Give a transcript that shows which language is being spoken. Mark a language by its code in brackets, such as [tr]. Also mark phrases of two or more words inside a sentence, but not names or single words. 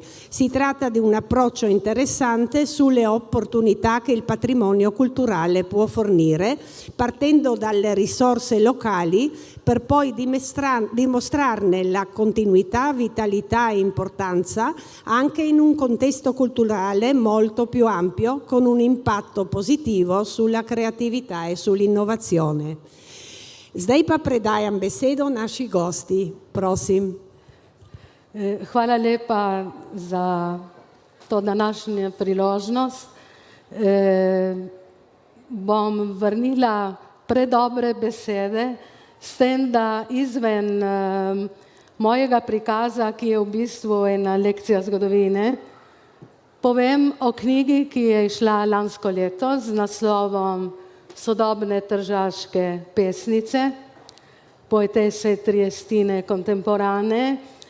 [it] Si tratta di un approccio interessante sulle opportunità che il patrimonio culturale può fornire, partendo dalle risorse locali per poi dimostrarne la continuità, vitalità e importanza anche in un contesto culturale molto più ampio, con un impatto positivo sulla creatività e sull'innovazione. [sl] Zdaj pa predajam besedo naši gosti. Prosim. Hvala lepa za to današnjo priložnost. Bom vrnila predobre besede, s tem, da izven mojega prikaza, ki je v bistvu ena lekcija zgodovine, povem o knjigi, ki je izšla lansko leto z naslovom Sodobne tržaške pesnice, poetese Triestine contemporanee.